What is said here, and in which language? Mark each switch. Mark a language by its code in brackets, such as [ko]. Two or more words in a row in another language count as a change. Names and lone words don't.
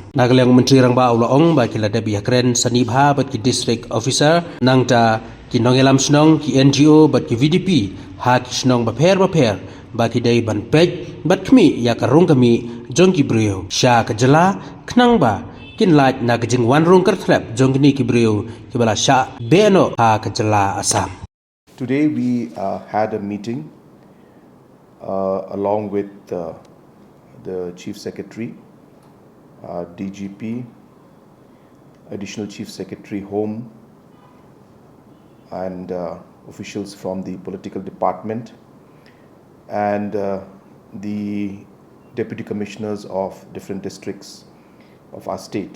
[kha] Nagalang Menteri Rangba Ulaong ba kila dabi hakren sanibha bat ki District Officer nangta ki nongelam snong ki NGO bat ki VDP ha ki snong baper ba ki day ban pej bat kmi ya ka rung kami jong ki brio sha kejela knang ba kin laj na kajing wan rung kertlap jong ni ki brio ki bala sha beno ha kejela Assam. [en] Today we had a meeting along with the Chief Secretary, DGP, Additional Chief Secretary Home, and officials from the political department, and the Deputy Commissioners of different districts of our state.